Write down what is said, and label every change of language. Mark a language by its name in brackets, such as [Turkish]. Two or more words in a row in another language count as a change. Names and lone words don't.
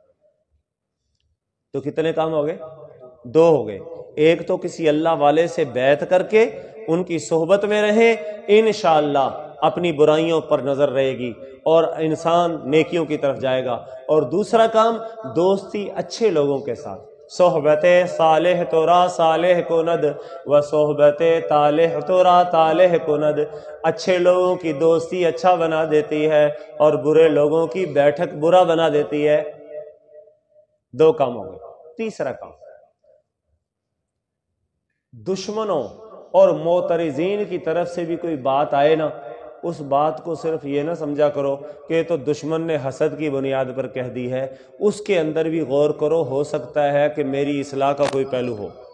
[Urdu] تو کتنے کام ہو گئے؟ 2 ہو گئے۔ ایک تو کسی اللہ والے سے بیعت کر کے ان کی صحبت میں رہیں، انشاءاللہ اپنی برائیوں پر نظر رہے گی اور انسان نیکیوں کی طرف جائے گا۔ اور دوسرا کام دوستی اچھے لوگوں کے ساتھ، [Persian] صحبت صالح تورا صالح کند و صحبت طالح تورا طالح کند، [Urdu] اچھے لوگوں کی دوستی اچھا بنا دیتی ہے اور برے لوگوں کی بیٹھک برا بنا دیتی ہے۔ 2 کام ہو گئے۔ تیسرا کام، دشمنوں اور معترضین کی طرف سے بھی کوئی بات آئے نا، اس بات کو صرف یہ نہ سمجھا کرو کہ تو دشمن نے حسد کی بنیاد پر کہہ دی ہے، اس کے اندر بھی غور کرو، ہو سکتا ہے کہ میری اصلاح کا کوئی پہلو ہو۔